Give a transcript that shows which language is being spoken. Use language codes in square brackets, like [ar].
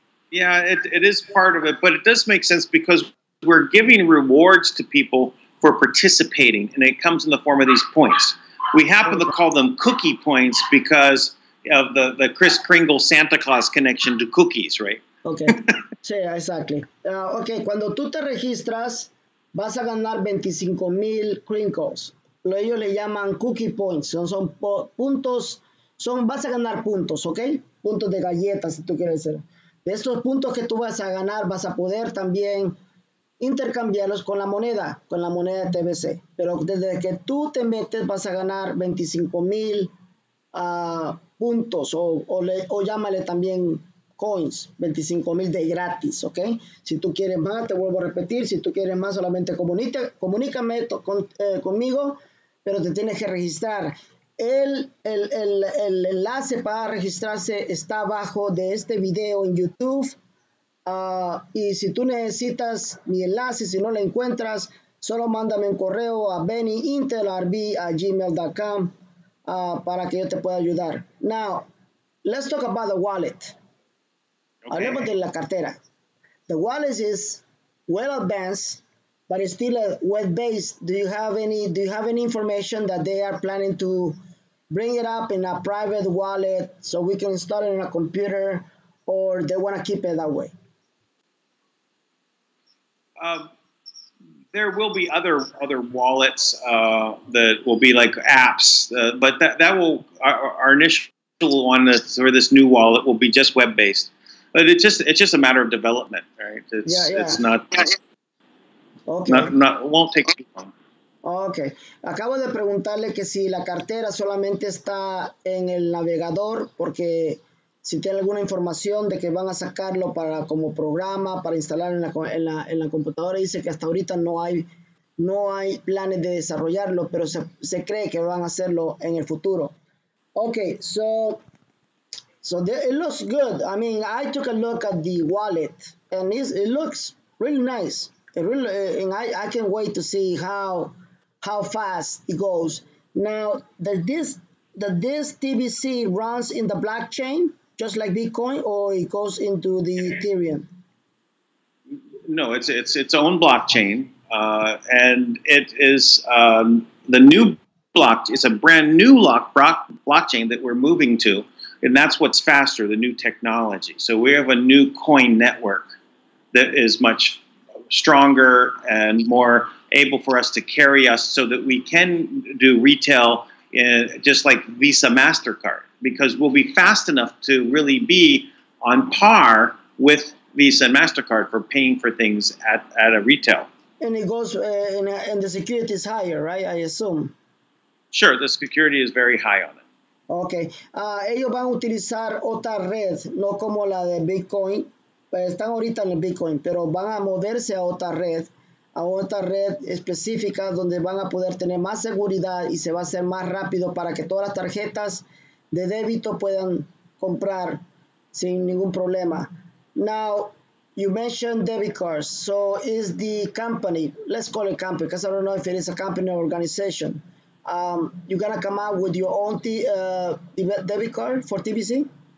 [en] Yeah, it is part of it, but it does make sense because we're giving rewards to people for participating, and it comes in the form of these points. We happen to call them cookie points because of the Kris Kringle Santa Claus connection to cookies, right? Okay, [es] sí, [en] exactly. [es] Okay, cuando tú te registras, vas a ganar 25,000 Kringles. Ellos le llaman cookie points. Son puntos, vas a ganar puntos, ¿ok? Puntos de galletas, si tú quieres decir. De estos puntos que tú vas a ganar, vas a poder también intercambiarlos con la moneda de TBC. Pero desde que tú te metes, vas a ganar 25,000 puntos o llámale también coins, 25,000 de gratis, ¿ok? Si tú quieres más, te vuelvo a repetir, si tú quieres más, solamente comunícame conmigo, pero te tienes que registrar. El enlace para registrarse está abajo de este video en YouTube. Y si tú necesitas mi enlace, si no lo encuentras, solo mándame un correo a benyintelrb@gmail.com para que yo te pueda ayudar. [en] Now, let's talk about the wallet. Okay. [es] Hablemos de la cartera. [en] The wallet is well advanced, but it's still a web-based. Do you have any information that they are planning to bring it up in a private wallet so we can install it on a computer, or they want to keep it that way? There will be other wallets that will be like apps, but that will our initial one for this new wallet will be just web based. But it's just a matter of development, right? It's not. Okay. It won't take too long. [es] Ok, acabo de preguntarle que si la cartera solamente está en el navegador, porque si tiene alguna información de que van a sacarlo como programa para instalar en la computadora, dice que hasta ahorita no hay planes de desarrollarlo, pero se cree que van a hacerlo en el futuro. [en] Ok, so it looks good. I mean, I took a look at the wallet, and it looks really nice. And I can't wait to see how fast it goes. Now, this TBC runs in the blockchain, just like Bitcoin, or it goes into the Ethereum? No, it's its own blockchain, and it is the new block. It's a brand new blockchain that we're moving to, and that's what's faster, the new technology. So we have a new coin network that is much stronger and more able for us to carry us so that we can do retail just like Visa, MasterCard, because we'll be fast enough to really be on par with Visa and MasterCard for paying for things at a retail. And it goes, and the security is higher, right? I assume. Sure, the security is very high on it. Okay. [es] Ellos van a utilizar otra red, no como la de Bitcoin. Están ahorita en el Bitcoin, pero van a moverse a otra red específica donde van a poder tener más seguridad y se va a hacer más rápido para que todas las tarjetas de débito puedan comprar sin ningún problema. [en] Now, you mentioned debit cards. So is the company, let's call it company, because I don't know if it is a company or organization. You're going to come out with your own debit card for TBC?